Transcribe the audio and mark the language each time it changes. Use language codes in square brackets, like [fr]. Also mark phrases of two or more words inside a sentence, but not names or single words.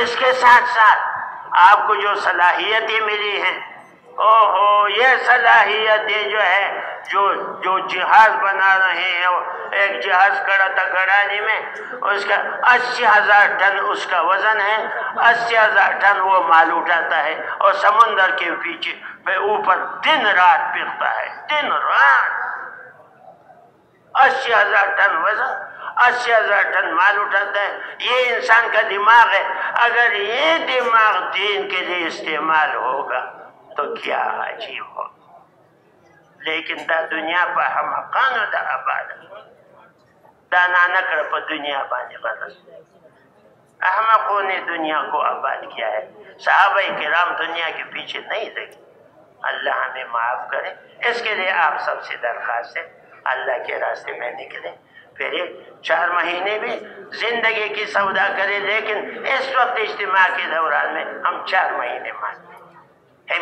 [ur] اس کے ساتھ ساتھ آپ کو جو صلاحیتیں ملی ہیں، یہ صلاحیتیں جو ہے جو جہاز بنا رہے ہیں، ایک جہاز کھڑا تھا کراچی میں، اس کا 80,000 ٹن اس کا وزن ہے، 80,000 ٹن وہ مال اٹھاتا ہے، اور سمندر کے پیچھے اوپر دن رات پھرتا ہے، دن رات، 80,000 ٹن وزن، 80,000 ٹن مال اٹھاتا ہے۔ یہ انسان کا دماغ ہے، اگر یہ دماغ دین کے لیے استعمال ہوگا تو کیا عجیب ہو۔ لیکن [ps] دا دنیا پر حمقانو دا آباد، دا نانکڑ پر دنیا بانے غرض، [ur] احمقوں نے دنیا کو آباد کیا ہے، صحابہ کرام دنیا کے پیچھے نہیں لگے۔ اللہ ہمیں معاف کرے۔ اس کے لیے آپ سب سے درخواست ہے اللہ کے راستے میں نکلیں، پھر 4 مہینے بھی زندگی کی سودا کرے، لیکن اس وقت اجتماع کے دوران میں ہم 4 مہینے مانتے ہیں۔